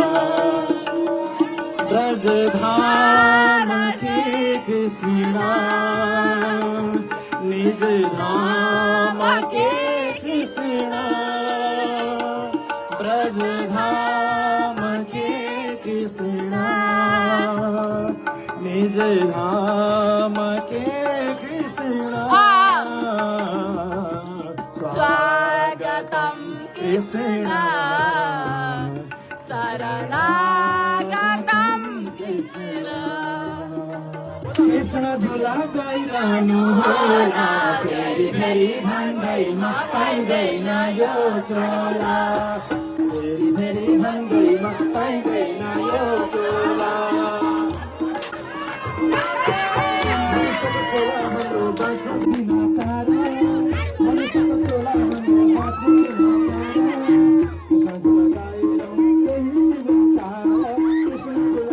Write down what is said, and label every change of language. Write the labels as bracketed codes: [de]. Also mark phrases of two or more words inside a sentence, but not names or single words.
[hi] ब्रजधाम के कृष्ण निज धाम के कृष्ण ब्रजधाम के कृष्ण निज धाम के कृष्ण [sa] स्वागतम कृष्ण शरणागतम कृष्ण [ne] कृष्ण झुला गइरहनु होला फेरि फेरि भन्दैमा पाइँदैन यो चोला फेरि फेरि भन्दैमा पाइँदैन यो चोला मनुष्यको चोला हाम्रो बाँच्न दिन चारा मनुष्यको चोला हाम्रो बाँच्न दिन चारा कृष्ण झुला गइरहनु त्यही दिन सारा कृष्ण झुला